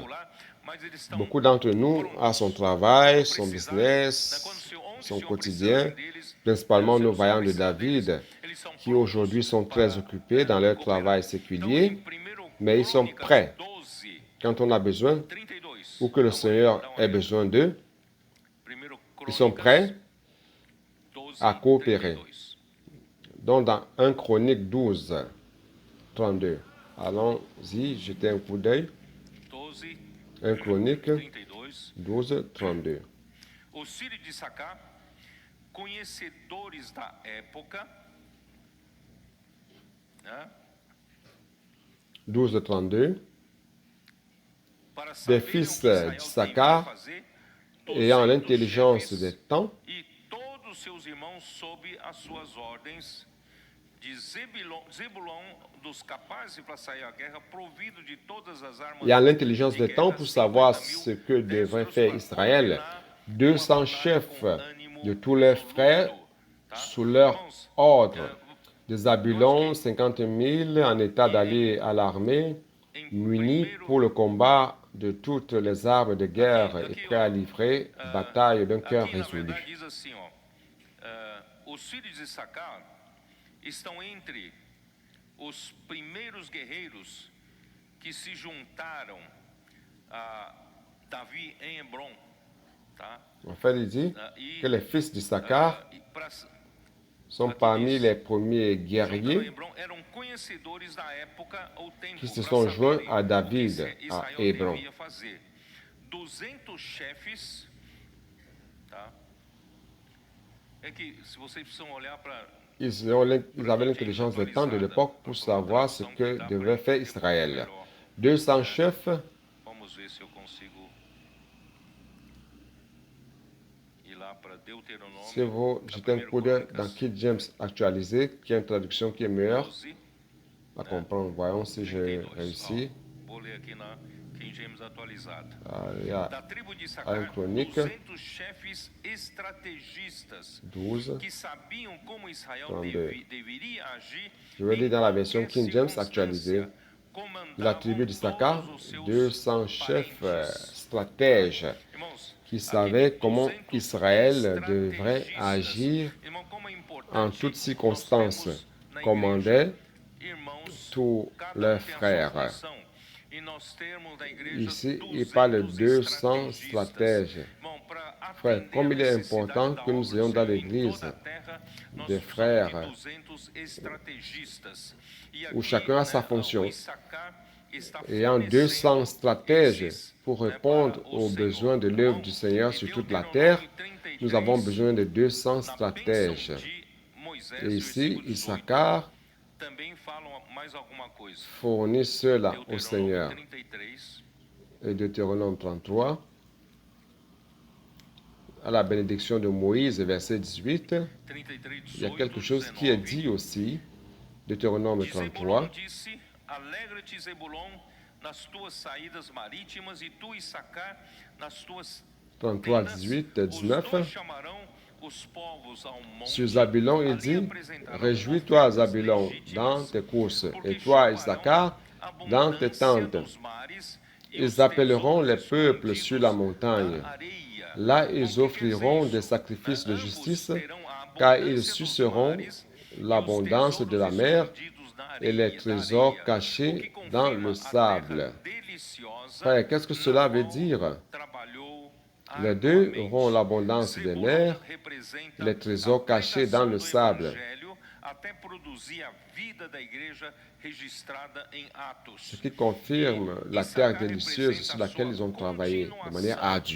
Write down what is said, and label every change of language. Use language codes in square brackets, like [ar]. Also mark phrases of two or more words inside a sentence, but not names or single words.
[fr] Beaucoup d'entre nous ont son travail, son business, son quotidien, principalement nos vaillants de David, qui aujourd'hui sont très occupés dans leur travail séculier, mais ils sont prêts quand on a besoin ou que le Seigneur ait besoin d'eux. Ils sont prêts à coopérer. Donc, dans 1 Chronique 12, 32. Allons-y, jetez un coup d'œil. 1 Chronique 12, 32. [pt] Os filhos de Issacar, conhecedores da época, 12, 32. [fr] des fils d'Issachar, ayant l'intelligence des temps, [pt] e todos seus irmãos sob as suas ordens, de Zebulon, dos capazes para sair à guerra, provido de todas as armas [fr] ayant l'intelligence [pt] de [fr] des temps [pt] guerra, [fr] pour savoir [pt] 50 [fr] ce [pt] 000 [fr] que devrait [pt] destros [fr] faire [pt] para [fr] Israël, [pt] coordenar [fr] 200 [pt] uma batalha [fr] chefs [pt] com ânimo [fr] de tous leurs frères [pt] resoluto, tá? [fr] sous leur [pt] Irmãos, [fr] ordre. De Zabulon, 50 000 en état d'aller à l'armée, munis pour le combat de toutes les armes de guerre et prêts à livrer bataille d'un cœur [pt] aqui na [fr] résolu. [pt] verdade diz assim, ó, os filhos de Issacar estão entre os primeiros guerreiros que se juntaram a Davi em Hebron, tá? [fr] En fait, il dit [pt] E [fr] que les fils d'Issachar sont parmi les premiers guerriers [pt] eram conhecedores da época ou tempo [fr] qui se [pt] para [fr] sont joints [pt] saberem [fr] à [pt] o que [fr] David à [pt] Israel [fr] Hébron. [pt] devia fazer. 200 chefes, tá? É que se vocês precisam olhar para [fr] Ils avaient l'intelligence des temps de l'époque pour savoir ce que devait faire Israël. 200 chefs, [pt] vamos ver se eu consigo ir lá para Deuteronômio. [fr] si vous jetez un coup d'œil dans King James actualisé, qui est une traduction qui est meilleure [pt] 12, [fr] à comprendre. Voyons si j'ai [pt] 32. [fr] réussi. [pt] Ó, vou ler aqui na King James atualizada. [fr] Il y a [pt] Da tribo de [fr] a [pt] Issacar, [fr] une chronique [pt] 200 chefes estrategistas [fr] 12. [pt] que sabiam como Israel [fr] 32. [pt] deveria agir [fr] Je vais lire dans la version [pt] qualquer [fr] King James actualisée. [pt] circunstância. [fr] De la tribu d'Issachar, [pt] Todos os seus [fr] 200 chefs [pt] parentes. [fr] stratèges [pt] Irmãos, [fr] qui [pt] aqui [fr] savaient [pt] tem [fr] comment [pt] 200 [fr] Israël devrait [pt] estrategistas. [fr] agir [pt] Irmão, como é importante [fr] en toutes [pt] nós [fr] circonstances, [pt] temos na [fr] commandaient [pt] igreja, irmãos, [fr] tous [pt] cada [fr] leurs [pt] tem a sua [fr] frères. [pt] função. E nós temos na igreja [fr] Ici, [pt] 200 [fr] il parle de 200 [pt] estratégistas. [fr] stratèges. [pt] Irmão, para [fr] Frère, [pt] atender [fr] comme [pt] a [fr] il est [pt] necessidade [fr] important [pt] da [fr] que nous [pt] obra [fr] ayons [pt] do [fr] dans [pt] Senhor em [fr] l'Église [pt] toda a terra, nós [fr] des [pt] precisamos [fr] frères [pt] de 200 estrategistas. E [fr] où [pt] aqui, [fr] chacun a sa [pt] né, [fr] fonction, [pt] o Issacar está [fr] ayant [pt] fornecendo [fr] 200 stratèges [pt] esses, [fr] pour [pt] né, [fr] répondre [pt] para o [fr] aux [pt] Senhor. [fr] besoins de [pt] Tá [fr] l'œuvre [pt] bom? [fr] du Seigneur [pt] Em [fr] sur toute la [pt] Deuteronômio [fr] terre. [pt] 33, [fr] Nous avons besoin de 200 [pt] na [fr] stratèges. [pt] bênção de Moisés, [fr] Et ici, [pt] versículo 18, [fr] Issachar [pt] também falam mais alguma coisa. [fr] fournit cela au [pt] Deuteronômio [fr] Seigneur. [pt] 33, [fr] Et Deutéronome 33, à la bénédiction de Moïse, verset 18, [pt] 33, [fr] il y a [pt] 18, [fr] quelque chose qui est [pt] 19. [fr] dit aussi, Deutéronome [pt] De Zebulon [fr] 33, [pt] disse: Alegra-te, Zebulon, nas tuas saídas marítimas, e tu, Issacar, nas tuas [fr] 33, [pt] tendas. [fr] 18, [pt] Os [fr] 19. [pt] dois chamarão os povos ao monte. [fr] Sur Zabulon, il [pt] Ali [fr] dit, [pt] apresentarão [fr] réjouis-toi, [pt] ofertas [fr] Zabulon, dans [pt] legítimas, [fr] tes courses, [pt] porque [fr] et toi, [pt] chamarão [fr] Issachar, [pt] a [fr] dans tes [pt] abundância [fr] tentes. [pt] dos mares e [fr] Ils [pt] os [fr] appelleront les [pt] tesouros [fr] peuples sur la [pt] escondidos [fr] montagne. [pt] da areia. [fr] Là, ils [pt] O que quer [fr] offriront [pt] dizer [fr] des [pt] isso? [fr] sacrifices de [pt] Ambos [fr] justice, [pt] terão a [fr] car ils [pt] abundância dos [fr] suceront [pt] mares [fr] l'abondance de la mer et les trésors cachés dans le sable. Frère, qu'est-ce que cela veut dire? Les deux auront l'abondance des mers et les trésors cachés dans le sable. Ce qui confirme la terre délicieuse sur laquelle ils ont travaillé de manière ardue.